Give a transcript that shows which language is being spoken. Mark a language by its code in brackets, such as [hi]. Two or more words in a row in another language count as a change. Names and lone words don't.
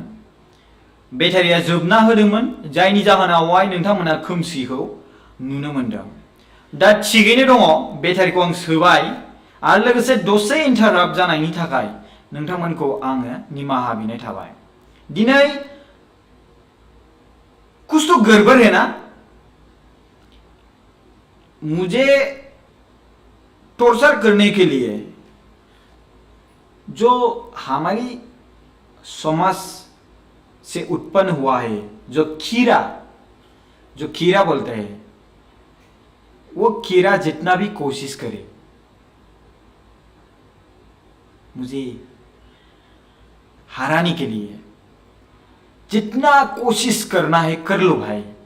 [brx] बेटारिया जोबना होदोंमोन जायनि जाहोनावहाय नोंथांमोना खोमसिखौ नुनो मोनदों। दा थिगैनो दङ, बेटारिखौ आं सोबाय आरो लोगोसे दसे इंटराप्ट जानायनि थाखाय नोंथांमोनखौ आङो निमाहा बिनाय थाबाय। [hi] दिनै कुछ तो गड़बड़ है ना? मुझे टॉर्चर करने के लिए जो हमारी समाज से उत्पन्न हुआ है, जो कीड़ा बोलते हैं, वो कीड़ा जितना भी कोशिश करे मुझे हराने के लिए, जितना कोशिश करना है कर लो भाई।